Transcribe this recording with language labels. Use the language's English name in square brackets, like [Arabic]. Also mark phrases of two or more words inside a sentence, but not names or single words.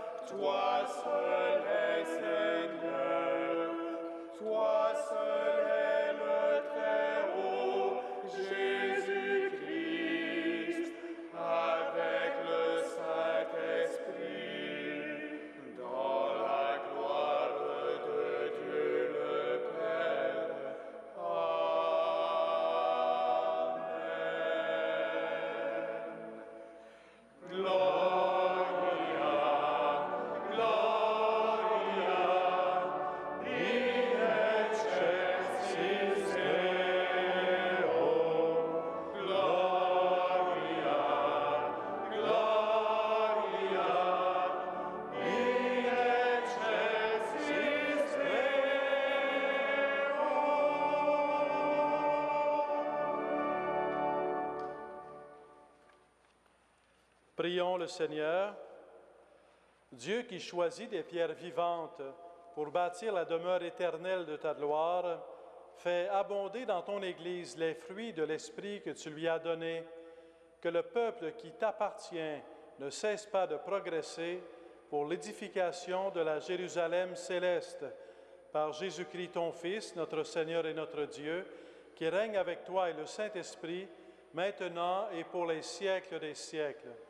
[French] Toi seul es Seigneur, toi seul es le Très-Haut, Jésus-Christ, avec le Saint-Esprit, dans la gloire de Dieu le Père. Amen. [Latin] Gloria, Gloria, in excelsis Deo. Gloria, Gloria, in excelsis Deo. [French] Prions le Seigneur. Dieu qui choisit des pierres vivantes pour bâtir la demeure éternelle de ta gloire, fais abonder dans ton Église les fruits de l'Esprit que tu lui as donné, que le peuple qui t'appartient ne cesse pas de progresser pour l'édification de la Jérusalem céleste, par Jésus-Christ ton Fils, notre Seigneur et notre Dieu, qui règne avec toi et le Saint-Esprit, maintenant et pour les siècles des siècles.